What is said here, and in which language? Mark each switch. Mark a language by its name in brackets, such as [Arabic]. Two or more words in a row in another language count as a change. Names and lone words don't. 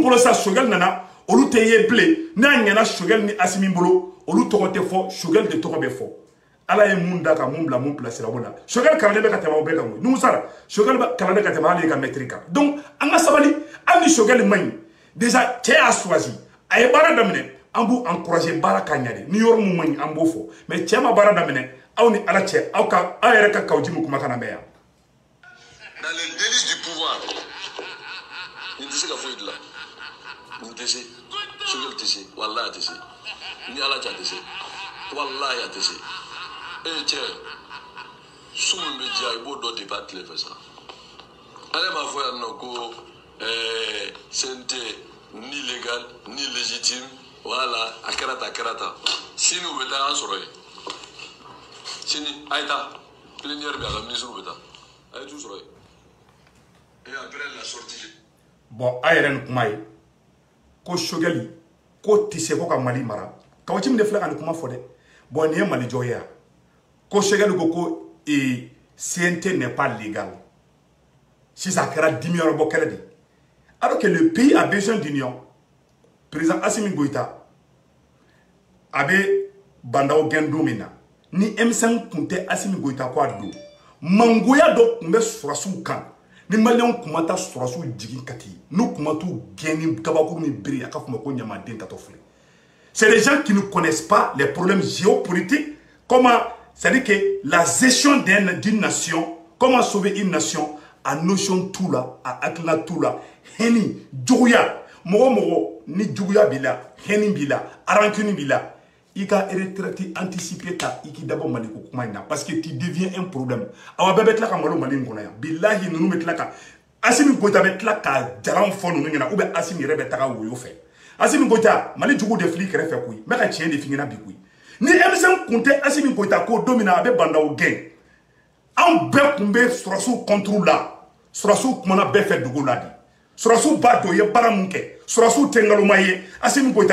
[Bambara] bolo sa Choguel nana olu tɛ ye bilen n'a ɲɛna Choguel ni Assimi bolo olu tɔgɔ tɛ fɔ Choguel de tɔgɔ bɛ fɔ ala ye mun da ka mun bila mun place la wala Choguel kalanden bɛ ka tɛmɛ aw bɛɛ kan Nuhu Sara Choguel kalanden ka tɛmɛ ale ka maître kan donc an ka sabali hali ni Choguel man ɲi déjà cɛ y'a choisi a ye baara daminɛ an b'u encourager baara ka ɲɛ de ni yɔrɔ mun man ɲi an b'o fɔ mais cɛ ma baara daminɛ aw ni ala cɛ aw yɛrɛ ka Kawu Jim kumakan na mɛn yan [French] dans les délices du pouvoir [Bambara] ni tɛ se ka foyi dilan ni tɛ se Choguel tɛ se wallahi a tɛ se ni ala cɛ a tɛ se wallahi a tɛ se cɛ su min bɛ diya i b'o dɔn depuis a tile fɛ sa ale m'a fɔ yan nɔ ko CNT ni légal ni légitime voilà a kɛra ta sini u bɛ taa an sɔrɔ yen sini a ye taa plénière bɛ a ka ministre bɛ taa a ye t'u sɔrɔ yen [French] et après la sortie [Bambara] bon a yɛrɛ ni kuma ye ko Choguel ko tɛ se ko ka Mali mara Kawu Jim de filɛ ka nin kuma fɔ dɛ bon nin ye Mali jɔ ye yan ko Choguel ko CNT [French] n'est pas légal [Bambara] sisan a kɛra dimi yɔrɔ bɔ kɛlɛ de [French] alors que le pays a besoin d'union président [Bambara] Assimi Goïta a bɛ bandaw gɛn don min na ni M5 tun tɛ Assimi Goïta ko a don mangoya dɔ tun bɛ sɔrɔsiw kan ni maliyɛnw kun ma taa sɔrɔsiw jigin kati n'u kun ma t'u gɛn ni kabakuru ni bere a ka fɔ ma ko ɲamaden tatɔ filɛ [French] c'est des gens qui ne connaissent pas les problèmes géopolitiques comment c'est-à-dire que la gestion d'une nation comment sauver une nation a notion tout là [Bambara] a hakilina [French] tout là [Bambara] hɛni juguya mɔgɔ ni juguya b'i la hɛni b'i la rancune b'i la i ka [French] retraite anticipée [Bambara] ta i k'i dabɔ Mali ko kuma in na [French] parce que tu deviens un [Bambara] problème awa bɛɛ bɛ tila ka malo Mali in kɔnɔ yan bilahi ninnu bɛ tila ka Assimi Goïta bɛ tila ka jalan fɔ ninnu ɲɛna [French] ou bien [Bambara] Assimi yɛrɛ bɛ taga woyo fɛ Assimi Goïta Mali jugu de fili kɛrɛfɛ koyi n bɛ ka tiɲɛ de f'i ɲɛna bi koyi ni M5 kun tɛ Assimi Goïta ko don min na a bɛ bandaw gɛn an bɛɛ kun bɛ sɔrɔsiw [French] contre la [Bambara] sɔrɔsiw kumana bɛɛ fɛ dugu la de sɔrɔsiw b'a dɔn u ye baara mun kɛ sɔrɔsiw tɛ ngaloma ye Assimi Goïta